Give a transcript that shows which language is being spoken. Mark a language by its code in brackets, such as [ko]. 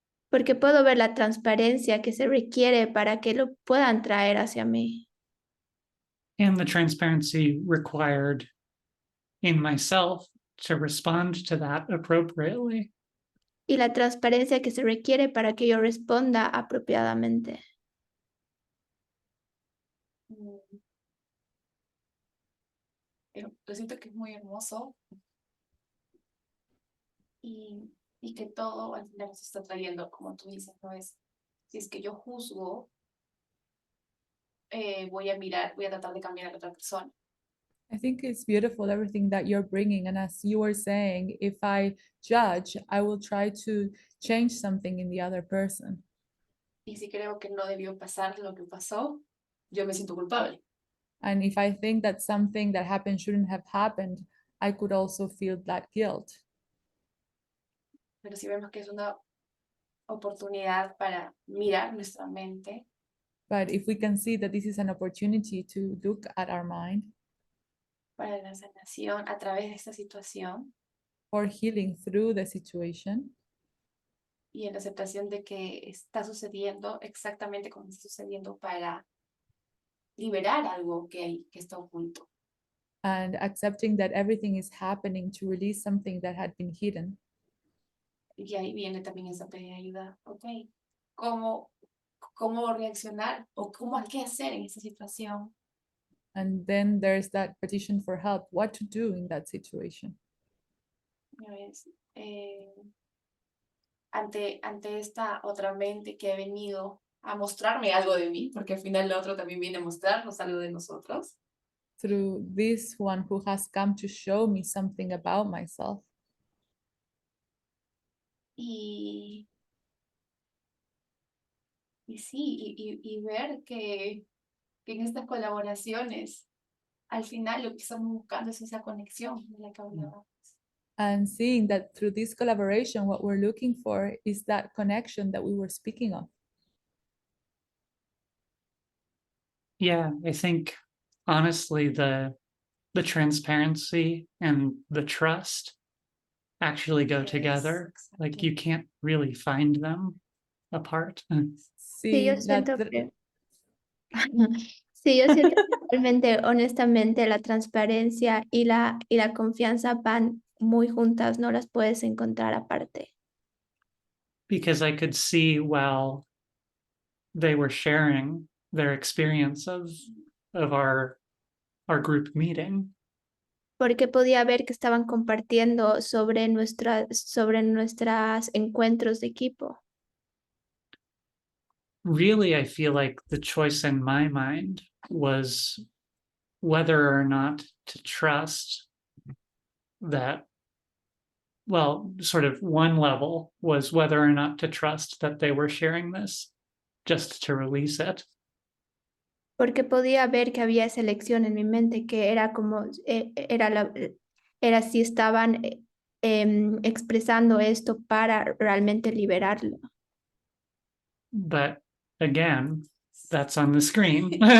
[es] Porque puedo ver la transparencia que se requiere para que lo puedan traer hacia mí. [en] And the transparency required in myself to respond to that appropriately. [es] Y la transparencia que se requiere para que yo responda apropiadamente. Yo siento que es muy hermoso y que todo al final se está trayendo, como tú dices, no es, si es que yo juzgo, voy a tratar de cambiar a la otra persona. [en] I think it's beautiful everything that you're bringing, and as you were saying, if I judge, I will try to change something in the other person. [es] Y si creo que no debió pasar lo que pasó, yo me siento culpable. [en] And if I think that something that happened shouldn't have happened, I could also feel that guilt. [es] Pero si vemos que es una oportunidad para mirar nuestra mente, [en] But if we can see that this is an opportunity to look at our mind [es] para la sanación a través de esta situación [en] for healing through the situation, [es] y en la aceptación de que está sucediendo exactamente como está sucediendo para liberar algo que está oculto. [en] and accepting that everything is happening to release something that had been hidden. [es] Y ahí viene también esa pedir ayuda. Ok, ¿cómo reaccionar o qué hacer en esta situación? [en] And then there's that petition for help, what to do in that situation. [es] ¿Ves? Ante esta otra mente que ha venido a mostrarme algo de mí, porque al final el otro también viene a mostrarnos algo de nosotros. [en] Through this one who has come to show me something about myself. [es] Y sí, y ver que en estas colaboraciones, al final lo que estamos buscando es esa conexión de la que hablábamos. And seeing that through this collaboration, what we're looking for is that connection that we were speaking of. [en] Yeah, I think honestly the transparency and the trust actually go Yes, together. Like you can't really find them apart. [es] Sí, yo [en] See [es] siento [en] that [es] que sí, yo siento que realmente, honestamente, la transparencia y la confianza van muy juntas, no las puedes encontrar aparte. [en] Because I could see while they were sharing their experience of our group meeting, [es] Porque podía ver que estaban compartiendo sobre nuestros encuentros de equipo. [en] really I feel like the choice in my mind was whether or not to trust that. Well, sort of one level was whether or not to trust that they were sharing this just to release it. [es] Porque podía ver que había esa lección en mi mente, que era como, era si estaban expresando esto para realmente liberarlo. [en] But again, that's on the screen.